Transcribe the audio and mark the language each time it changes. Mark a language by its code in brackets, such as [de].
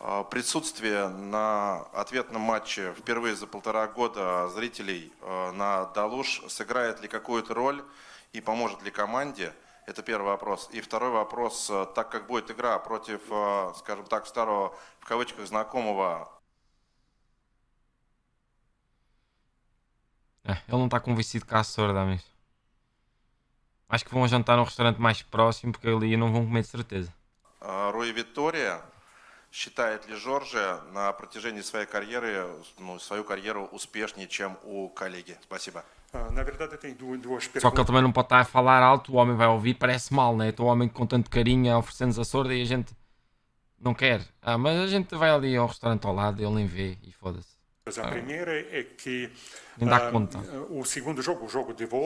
[ru] Присутствие на ответном матче впервые за 1,5 года зрителей на Далуш сыграет ли какую-то роль и поможет ли команде? Это первый вопрос. И второй вопрос, так как будет игра против, скажем так, старого, в кавычках, знакомого. [pt] Ele não está convencido com a sorda, amigos. Acho que vão jantar num restaurante mais próximo, porque ali não vão comer de certeza. [ru] Руи Витория. Считает ли Жорже на протяжении своей карьеры, свою карьеру успешнее, чем у коллеги? Спасибо. [pt] Na verdade, tem duas perguntas. Só que ele também não pode estar a falar alto, o homem vai ouvir, parece mal, né? O homem com tanto carinho a oferecer-nos a sorda e a gente não quer. Mas a gente vai ali ao restaurante ao lado, ele nem vê e foda-se. A primeira é que o segundo jogo, o jogo de volta,